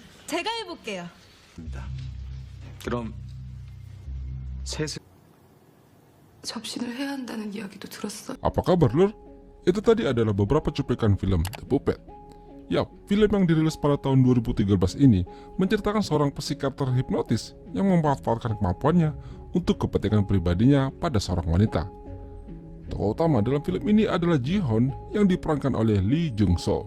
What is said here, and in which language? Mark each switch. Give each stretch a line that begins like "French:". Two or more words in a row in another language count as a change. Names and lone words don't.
Korean: 제가 해볼게요. 그럼 셋을 접신을 해야 한다는 이야기도 들었어.
Indonesian: Apa kabar, Lur? Itu tadi adalah beberapa cuplikan film The Puppet. Yap, film yang dirilis pada tahun 2013 ini menceritakan seorang psikiater hipnotis yang memanfaatkan kemampuannya untuk kepentingan pribadinya pada seorang wanita. Tokoh utama dalam film ini adalah Ji-hoon yang diperankan oleh Lee Jung-soo.